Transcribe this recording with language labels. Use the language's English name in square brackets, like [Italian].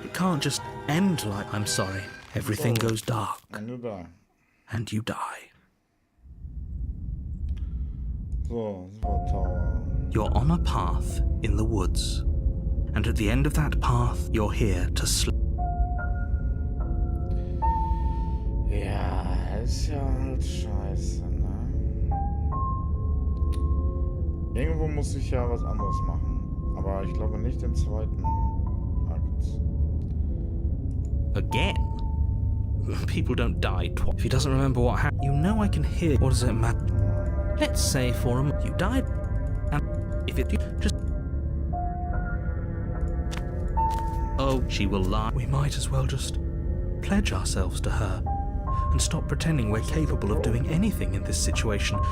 [English] It can't just end like... I'm sorry. Everything goes dark, And you die. and you die. [German] So, das war Tower. [English] You're on a path in the woods, and at the end of that path, you're here to sleep. [German] Ja, ist ja halt scheiße, ne? Irgendwo muss ich ja was anderes machen. Aber ich glaube nicht den zweiten Akt. [English] Again? People don't die twice. If he doesn't remember what happened, you know I can hear. What does it matter? Let's say for a moment you died, and if it just... Oh, she will lie. We might as well just pledge ourselves to her and stop pretending we're capable of doing anything in this situation.